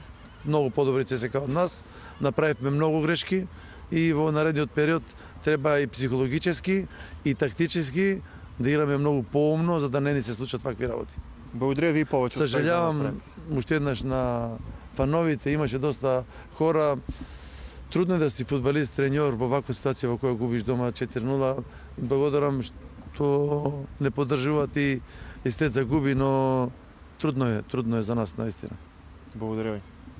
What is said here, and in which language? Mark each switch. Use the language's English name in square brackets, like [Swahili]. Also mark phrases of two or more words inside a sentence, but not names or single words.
[Macedonian] Многу подобри ЦСКА од нас. Направивме многу грешки и во наредниот период треба и психологически и тактически да играме многу поумно за да не ни се случат вакви работи. [Bulgarian] Благодаря ви повече. [Macedonian] Сожалявам уште еднаш на фановите, имаше доста хора. Трудно е да си фудбалист, треньор во ваква ситуација во која губиш дома 4-0. Благодарам што не поддржуваат и след загуби, но трудно е за нас наистина. [Bulgarian] Благодаря ви.